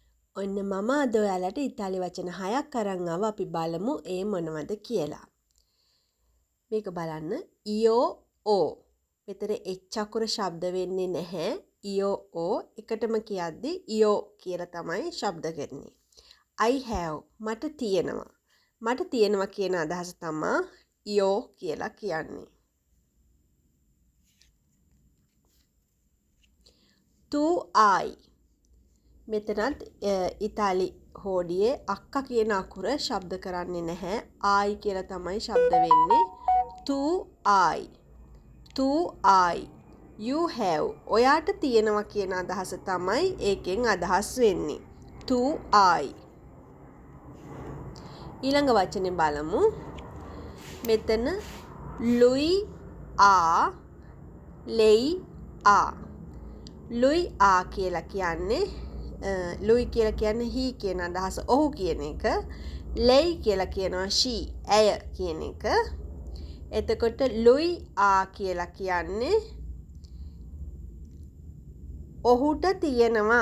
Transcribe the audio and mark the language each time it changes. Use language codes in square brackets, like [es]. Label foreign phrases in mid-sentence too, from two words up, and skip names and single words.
[si] ඔන්න මම අද ඔයාලට ඉතාලි වචන 6ක් අරන් ආවා. අපි බලමු ඒ මොනවද කියලා. මේක බලන්න [it] io ho. [si] මෙතන එච් අකුර ශබ්ද වෙන්නේ නැහැ. [it] io ho [si] එකටම කියද්දි ඊයෝ කියලා තමයි ශබ්ද කරන්නේ. [en] I have [si] මට තියෙනවා. මට තියෙනවා කියන අදහස තමයි ඊයෝ කියලා කියන්නේ. [it] tu hai [si] මෙතනත් ඉතාලි හෝඩියේ අක්කා කියන අකුර ශබ්ද කරන්නේ නැහැ. ආයි කියලා තමයි ශබ්ද වෙන්නේ. [it] tu ai. tu ai. [en] you have. [si] ඔයාට තියෙනවා කියන අදහස තමයි ඒකෙන් අදහස් වෙන්නේ. [it] tu ai. [si] ඊළඟ වචනේ බලමු. මෙතන [it] lui a lei a. lui a [si] කියලා කියන්නේ ලුයි කියලා කියන්නේ he කියන අදහස ඔහු කියන එක. ලෙයි කියලා කියනවා she ඇය කියන එක. එතකොට [it] lui ha [si] කියලා කියන්නේ ඔහුට තියෙනවා.